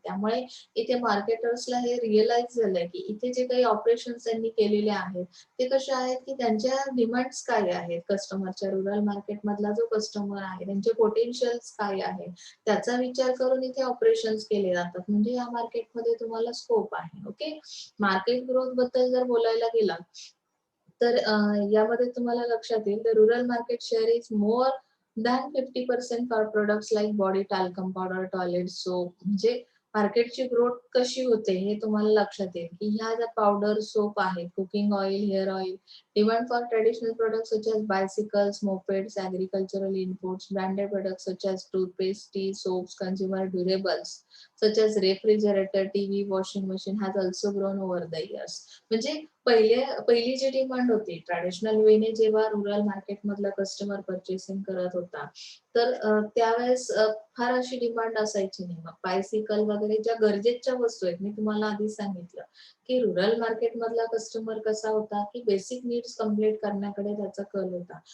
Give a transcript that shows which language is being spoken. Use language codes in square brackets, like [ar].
[mr] त्यामुळे इथे मार्केटर्सला हे रिअलाइज झालंय की इथे जे काही ऑपरेशन्स त्यांनी केलेले आहेत ते कसे आहेत की त्यांच्या डिमांड्स काय आहेत, कस्टमरच्या रूरल मार्केट मधला जो कस्टमर आहे त्यांचे पोटेन्शियल्स काय आहे त्याचा विचार करून इथे ऑपरेशन्स केले जातात. म्हणजे या मार्केटमध्ये तुम्हाला स्कोप आहे. ओके, मार्केट ग्रोथ बद्दल जर बोलायला गेला तर यामध्ये तुम्हाला लक्षात येईल [en] The rural market share is more than 50% for products like body talcum powder, toilet soap. [mr] म्हणजे मार्केटची ग्रोथ कशी होते हे तुम्हाला लक्षात येईल की ह्या ज्या पावडर सोप आहेत, cooking oil, hair oil, [en] Demand for traditional products such as bicycles, mopeds, agricultural inputs, branded products such as toothpaste, tea, soaps, consumer durables such as refrigerator, TV, washing machine has also grown over the years. [mr] म्हणजे पहिली जी demand होती traditional वेने जेव्हा rural market मधला customer purchasing करत होता तर त्यावेळेस फार अशी डिमांड असायची नाही. मग बायसिकल वगैरे ज्या गरजेच्या वस्तू आहेत मी तुम्हाला आधी सांगितलं की रुरल मार्केट मधला कस्टमर कसा होता की बेसिक नीड्स कम्प्लीट करण्याकडे त्याचा कल होता.